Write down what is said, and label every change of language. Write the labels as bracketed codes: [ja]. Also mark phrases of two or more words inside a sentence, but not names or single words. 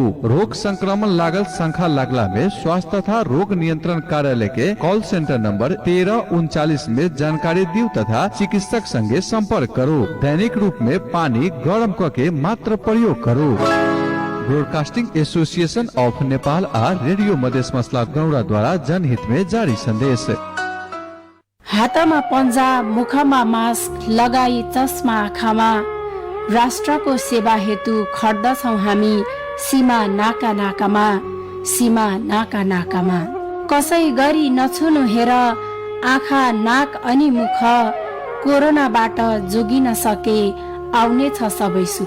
[mai] रोग संक्रमण लागल शंका लागला में स्वास्थ्य तथा रोग नियंत्रण कार्यालय के कॉल सेंटर नंबर 1339 में जानकारी दियो तथा चिकित्सक संगे संपर्क करो। दैनिक रूप में पानी गर्म करके मात्र प्रयोग करो। ब्रॉडकास्टिंग एसोसिएशन ऑफ नेपाल आ रेडियो मधेश मसला गौड़ा द्वारा जनहित में जारी संदेश। [ne] हातमा पन्जा, मुखमा मास्क लगाई चस्मा आँखामा, राष्ट्रको सेवा हेतु खड्दछौं हामी सीमा नाका नाकामा, सीमा नाका नाकामा। कसै गरी नछुनु हेर आँखा नाक अनि मुख, कोरोनाबाट जोगिन सके आउनेछ सबै सुख।